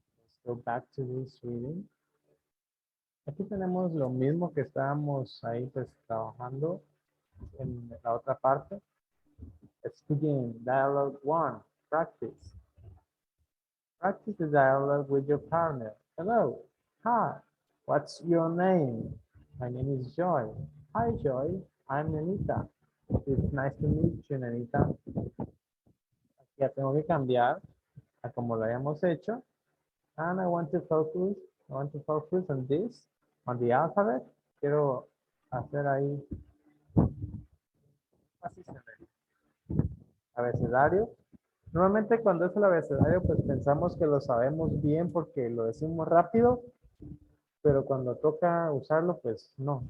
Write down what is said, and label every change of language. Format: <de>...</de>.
<en>Let's go back to this reading.</en> <es>Aquí tenemos lo mismo que estábamos ahí pues trabajando en la otra parte.</es> <en>Let's begin. Dialogue 1. Practice. Practice the dialogue with your partner. Hello. Hi. What's your name? My name is Joy. Hi, Joy. I'm Anita. It's nice to meet you, Anita.</en> <es>Aquí ya tengo que cambiar a como lo habíamos hecho.</es> <en>And I want to focus on this, on the alphabet.</en> <es>Quiero hacer ahí así se ve. Abecedario. Normalmente cuando es el abecedario, pues pensamos que lo sabemos bien porque lo decimos rápido, pero cuando toca usarlo, pues no.</es>